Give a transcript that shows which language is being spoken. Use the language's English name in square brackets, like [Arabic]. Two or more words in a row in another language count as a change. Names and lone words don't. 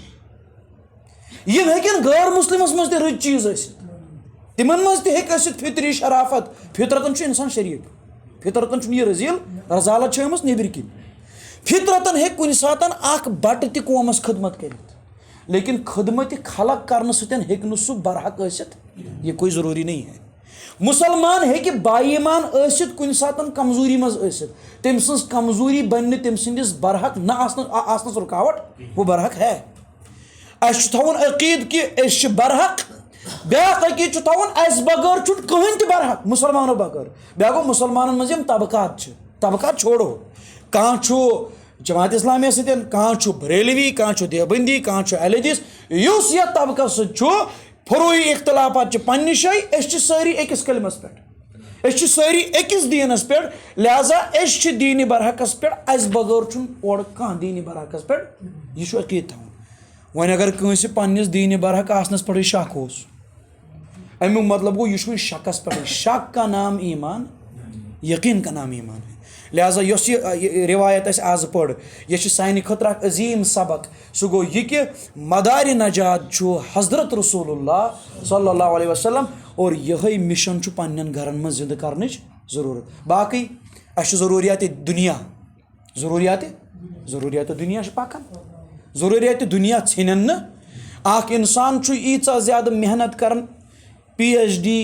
[Kashmiri] یِم ہیٚکن غٲر مُسلِمس منٛز تہِ رٕتۍ چیٖز ٲسِتھ, تِمن منٛز تہِ ہیٚکہِ ٲسِتھ فطری شرافت. فطرتن چھُ انسان شریٖف, فطرتن چھُنہٕ یہِ رٔزیٖل, رزالت چھِ آمٕژ نیٚبرۍ کِنۍ. فطرتن ہیٚکہِ کُنہِ ساتہٕ اکھ بٹہٕ تہِ قومس خدمت کٔرِتھ, لیکن خدمتہِ خلق کرنہٕ سۭتۍ ہیٚکہِ نہٕ سُہ برحق ٲسِتھ. [Urdu] یہِ کوئی ضروٗری نہیں ہے. [Kashmiri] مُسلمان ہیٚکہِ با ایٖمان ٲسِتھ, کُنہِ ساتہٕ کمزوٗری منٛز ٲسِتھ, تٔمۍ سٕنٛز کمزوٗری بنہِ نہٕ تٔمۍ سٕنٛدِس برحق نہ آسنس رُکاوٹ. [Urdu] وہ برحق ہے. [Kashmiri] اَسہِ چھُ تھاوُن عقیٖدٕ کہِ أسۍ چھِ برحق. بیٛاکھ عقیٖدٕ چھُ تھاوُن اَسہِ بغٲر چھُنہٕ کٕہٕنۍ تہِ برحق, مُسلمانو بغٲر. بیٛاکھ گوٚو مُسلمانن منٛز یِم طبقات چھِ, طبقات چھوڑو. کانٛہہ چھُ جماعت اسلامیہ سۭتۍ, کانٛہہ چھُ بریلوی, کانٛہہ چھُ دیوبندی, کانٛہہ چھُ اہل حدیث. یُس یتھ طبقس سۭتۍ چھُ فروعی اختلافات چھِ پننہِ جایہِ, أسۍ چھِ سٲری أکِس کلمس پٮ۪ٹھ, أسۍ چھِ سٲری أکِس دیٖنس پٮ۪ٹھ, لہذا أسۍ چھِ دیٖنِ برحقس پٮ۪ٹھ, اَسہِ بغٲر چھُنہٕ اورٕ کانٛہہ دیٖنِ برحقس پٮ۪ٹھ. یہِ چھُ عقیٖدٕ تھاوُن. وۄنۍ اگر کٲنٛسہِ پننِس دیٖنِ برحق آسنس پٮ۪ٹھٕے شک اوس, امیُک مطلب گوٚو یہِ چھُ وۄنۍ شکس پٮ۪ٹھٕے. [Urdu] شک کا نام ایٖمان, یقیٖن کا نام ایٖمان ہے. [Kashmiri] لہٰذا یۄس یہِ روایت اَسہِ آز پٔر یہِ چھِ سانہِ خٲطرٕ اکھ عظیٖم سبق سُہ گوٚو یہِ کہِ مدارِ نجات چھُ حضرت رسول اللہ [Arabic] صلی اللہ علیہ وسلم [Kashmiri] اور یِہوٚے مِشن چھُ پنٛنٮ۪ن گرن منٛز زِندٕ کرنٕچ ضروٗرت باقٕے اَسہِ چھُ ضروٗریاتِ دُنیا ضروٗریاتِ دُنیا چھِ پکان ضروٗریاتِ دُنیا ژھٕنن نہٕ اکھ اِنسان چھُ ییٖژاہ زیادٕ محنت کران PhD